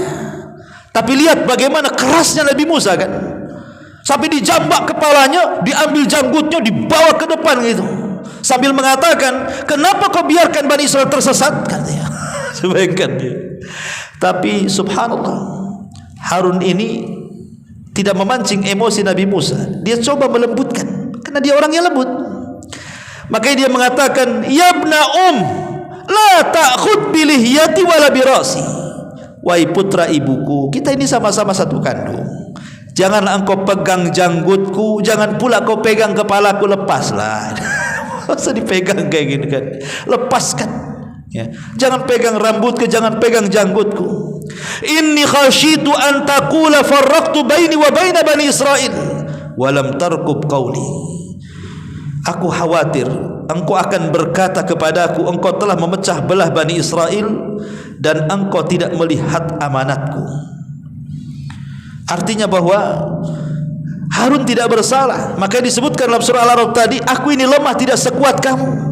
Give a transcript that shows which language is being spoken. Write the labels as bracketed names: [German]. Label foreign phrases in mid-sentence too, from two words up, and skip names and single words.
[Indonesian] Tapi lihat bagaimana kerasnya Nabi Musa kan, sampai dijambak kepalanya, diambil janggutnya, dibawa ke depan gitu, sambil mengatakan, kenapa kau biarkan Bani Israel tersesat, katanya. Bayangkan dia. Tapi subhanallah, Harun ini tidak memancing emosi Nabi Musa. Dia coba melembutkan, karena dia orang yang lembut. Makanya dia mengatakan, [Arabic] يا ابن لا تأخذ بلحيتي ولا برأسي. [Indonesian] Wahai putra ibuku, kita ini sama-sama satu kandung. Janganlah engkau pegang janggutku, jangan pula kau pegang kepalaku, lepaslah. Masa dipegang kayak gini kan? Lepaskan. Ya. Jangan pegang rambutku, jangan pegang janggutku. [Arabic] إني خشيت أن تقول فرقت بيني وبين بني إسرائيل ولم ترقب قولي. [Indonesian] aku khawatir engkau akan berkata kepadaku, engkau telah memecah belah Bani Israel dan engkau tidak melihat amanatku. Artinya bahwa Harun tidak bersalah. Maka disebutkan dalam surah Al-A'raf tadi, aku ini lemah tidak sekuat kamu.